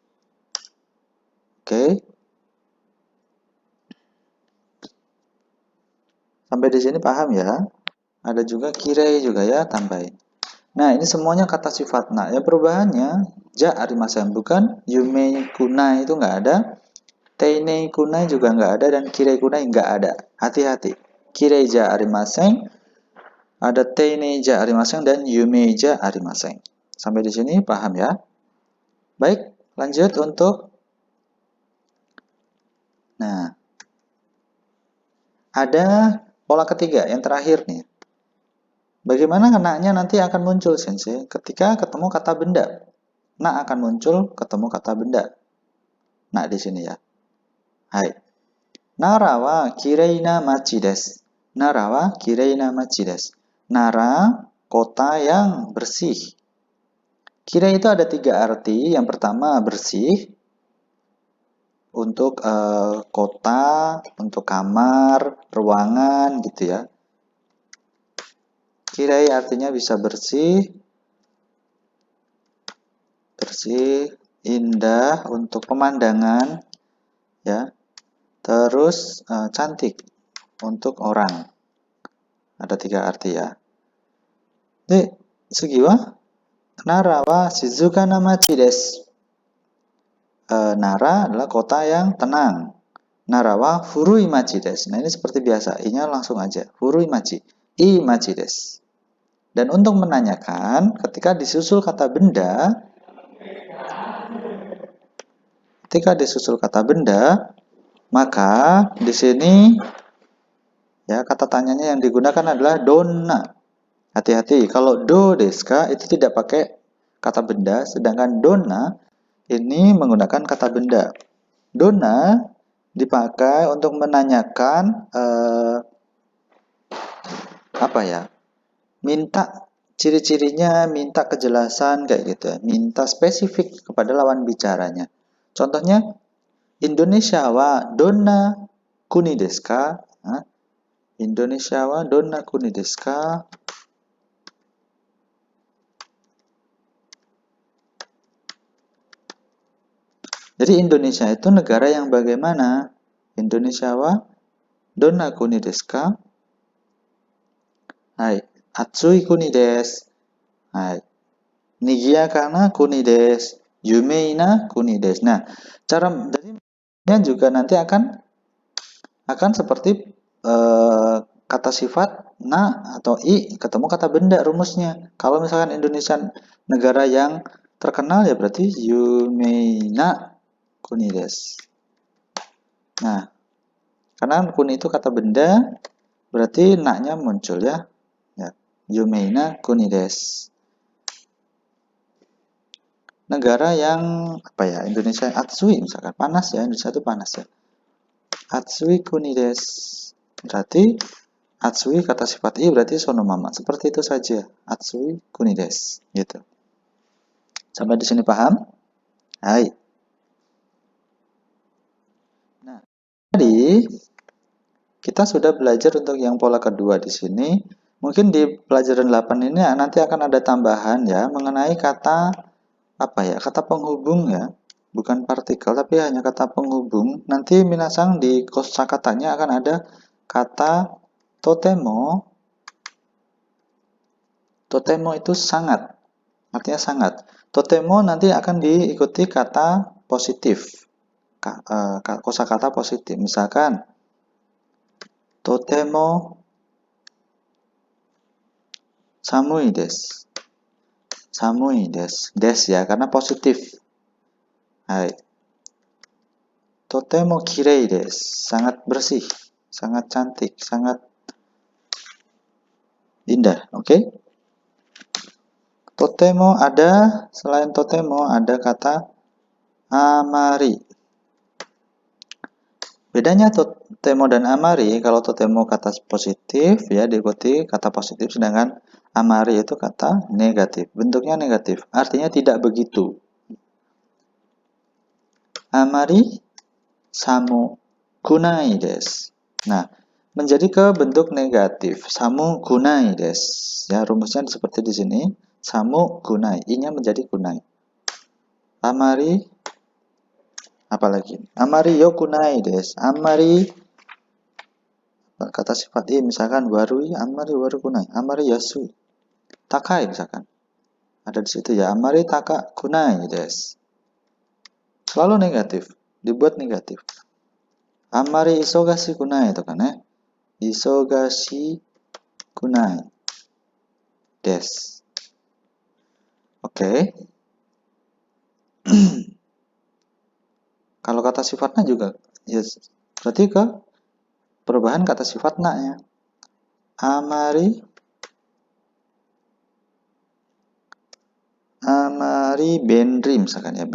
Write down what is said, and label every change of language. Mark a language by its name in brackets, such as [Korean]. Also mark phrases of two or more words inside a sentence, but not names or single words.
[Indonesian] Oke. Sampai di sini paham ya? Ada juga kirei juga ya, tambahin. Nah, ini semuanya kata sifat na. Ya perubahannya [Japanese] じゃありません, [Indonesian] bukan [Japanese] 有名くない [Indonesian] itu nggak ada. [Japanese] 丁寧くない [Indonesian] juga nggak ada dan [Japanese] きれいくない [Indonesian] nggak ada. Hati-hati. [Japanese] きれいじゃありません, ada 丁寧じゃありません dan 有名じゃありません. [Indonesian] Sampai di sini paham ya? Baik, lanjut untuk nah, ada pola ketiga yang terakhir nih. Bagaimana na-nya nanti akan muncul sensei ketika ketemu kata benda. Na akan muncul ketemu kata benda. Nah, di sini ya. Hai. [Japanese] 奈良はきれいな町です. 奈良はきれいな町です. [Indonesian] Nara, kota yang bersih. Kirei itu ada 3 arti. Yang pertama bersih. Untuk kota, untuk kamar, ruangan gitu ya. Kirei artinya bisa bersih. Bersih, indah untuk pemandangan ya. Terus cantik untuk orang. Ada 3 arti ya. [Japanese] で、次は奈良は静かな町です. [Indonesian] Nara adalah kota yang tenang. [Japanese] 奈良は古い町です. [Indonesian] Nah, ini seperti biasa, i-nya langsung aja. [Japanese] 古い町。い町です. [Indonesian] Dan untuk menanyakan, ketika disusul kata benda, maka di sini ya kata tanyanya yang digunakan adalah donna. Hati-hati, kalau [Japanese] どうですか [Indonesian] itu tidak pakai kata benda, sedangkan donna ini menggunakan kata benda. Donna dipakai untuk menanyakan minta ciri-cirinya, minta kejelasan kayak gitu ya, minta spesifik kepada lawan bicaranya. [Japanese] Contohnya, インドネシアはどんな国ですか? インドネシアはどんな国ですか? [Indonesian] Jadi Indonesia itu negara yang bagaimana? [Japanese] インドネシアはどんな国ですか? はい、暑い国です. はい、にぎやかな国です. 有名な国です. [Indonesian] Nah, cara dari juga nanti akan seperti kata sifat na atau i ketemu kata benda rumusnya. Kalau misalkan Indonesia negara yang terkenal ya berarti [Japanese] 有名な国です. [Indonesian] Nah, karena kuni itu kata benda, berarti na-nya muncul ya. [Japanese] 有名な国です. [Indonesian] Negara yang Indonesia atsui misalkan, panas ya, Indonesia itu panas ya. [Japanese] 暑い国です. [Indonesian] Berarti Atsui kata sifat i berarti sonomama. Seperti itu saja. [Japanese] 暑い国です. [Indonesian] Gitu. Sampai di sini paham? Hai. Nah, tadi kita sudah belajar untuk yang pola kedua di sini. Mungkin di pelajaran 8 ini nanti akan ada tambahan ya mengenai kata apa ya? Kata penghubung ya. Bukan partikel tapi hanya kata penghubung. Nanti minasang di kosakatanya akan ada kata totemo. Totemo itu sangat. Artinya sangat. Totemo nanti akan diikuti kata positif. Kosakata positif. Misalkan [Japanese] とても寒いです. 寒いです. [Indonesian] Des ya, karena positif. Hai. [Japanese] とてもきれいです. [Indonesian] Sangat bersih, sangat cantik, sangat indah. Oke? Totemo ada, selain totemo ada kata amari. Bedanya totemo dan amari, kalau totemo kata positif ya diikuti kata positif, sedangkan amari itu kata negatif. Bentuknya negatif, artinya tidak begitu. [Japanese] あまり寒くないです. [Indonesian] Nah, menjadi ke bentuk negatif. [Japanese] 寒くないです. [Indonesian] Ya, rumusnya seperti di sini. [Japanese] 寒くない, [Indonesian] i-nya menjadi kunai. Amari apalagi? [Japanese] あまりよくないです. Amari [Indonesian] kata sifat i misalkan [Japanese] 悪い、あまり悪くない、あまり安い. [Indonesian] Takai misalkan. Ada di situ ya. [Japanese] あまり高くないです. [Indonesian] Selalu negatif, dibuat negatif. [Japanese] あまり忙しくない [Indonesian] itu kan ya. [Japanese] 忙しくないです. [Indonesian] Oke. Kalau kata sifatnya juga ya berarti ke perubahan kata sifatnya ya. [Japanese] あまり便利 [Indonesian] misalkan ya.